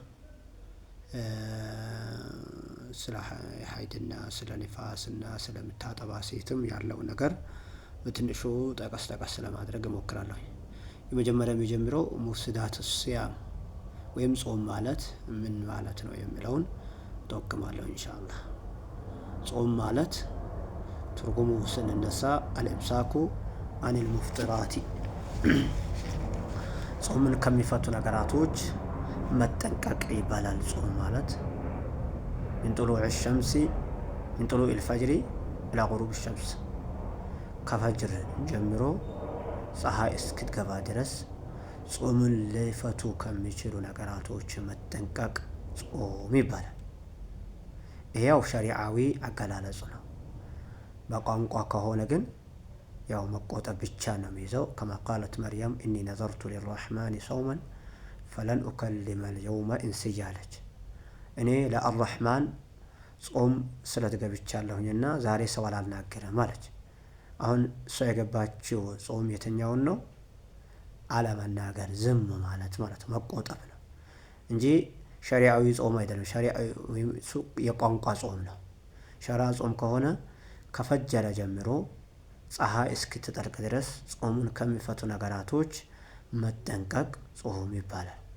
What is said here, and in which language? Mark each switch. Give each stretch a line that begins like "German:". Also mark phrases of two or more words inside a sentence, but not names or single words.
Amharic: ስለ ሀይድና ስለ ንፋስና ስለምታጠባ ሴትም ያለው ነገር በትንሹ ጠቀስ ለማድረግ እሞክራለሁ። የመጀመሪያው የሚጀምረው
Arabic: مفسدات الصيام
Amharic: ወይም ጾም ማለት ምን ማለት ነው የሚለውን ተወክማለሁ ኢንሻአላህ። ጾም ማለት ትርጉሙ ስንነሳ
Arabic: الإمساك عن المفطرات
Amharic: ጾምን ከሚፈቱ ነገራቶች መጠንቀቅ ይባላል። ጾም ማለት
Arabic: من طلوع الشمس من طلوع الفجر إلى غروب الشمس
Amharic: ከፈጅር ጀምሮ ፀሐይ እስክትገባ ድረስ ጾምን ሊፈቱ ከሚችሉ ነገራቶች መጠንቀቅ ጾም ይባላል። ይሄው ሸሪዓዊ አገላለጽ ነው። በቋንቋ ከሆነ ግን ያው መቆጠብ ብቻ ነው የሚይዘው።
Arabic: كما قالت مريم إني نذرت للرحمن صوما فلن أكلم اليوم إنسيا
Amharic: አለች። እኔ ለአርራህማን ጾም ስለተገብቻለሁኝና ዛሬ ሰው አላናገረም አለች። አሁን እሷ የገባችው ጾም የትኛውን ነው? አለመናገር ዝም ማለት መቆጠብ ነው እንጂ ሸሪዓዊ ጾም አይደለም። ሸሪዓዊ የቋንቋ ጾም ነው። ሸሪዓ ጾም ከሆነ ከፈጀረ ጀምሮ ፀሐይ እስክትጠልቅ ድረስ ጾሙን ከሚፈቱ ነገራቶች መጠንቀቅ ጾም ይባላል።